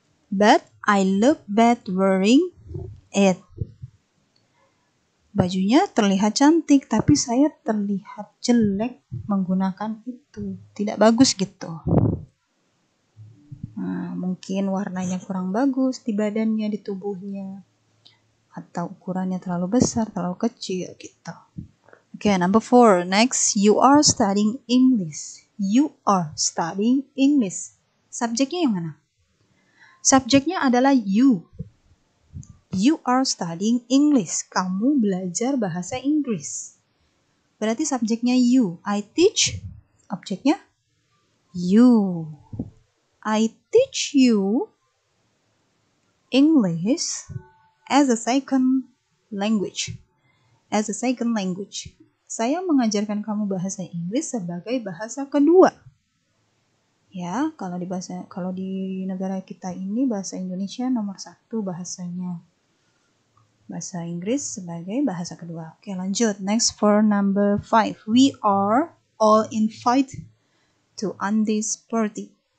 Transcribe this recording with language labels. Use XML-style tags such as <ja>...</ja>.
<en>But I look bad wearing it.</en> <id>Bajunya terlihat cantik, tapi saya terlihat jelek menggunakan itu. Tidak bagus gitu. Nah, mungkin warnanya kurang bagus di badannya, di tubuhnya. atau ukurannya terlalu besar, terlalu kecil gitu.</id> <en>Oke, number 4. Next, you are studying English. You are studying English.</en> <id>Subjeknya yang mana? Subjeknya adalah</id> <en>you. You are studying English.</en> <id>Kamu belajar bahasa Inggris. Berarti subjeknya</id> <en>you. I teach.</en> <id>Objeknya</id> <en>you. I teach you English as a second language. As a second language.</en> <id>Saya mengajarkan kamu bahasa Inggris sebagai bahasa kedua. Ya, kalau di negara kita ini bahasa Indonesia nomor 1 bahasanya. Bahasa Inggris sebagai bahasa kedua. Oke, lanjut.</id> <en>Next for number 5. We are all invited to Andy's party.</en>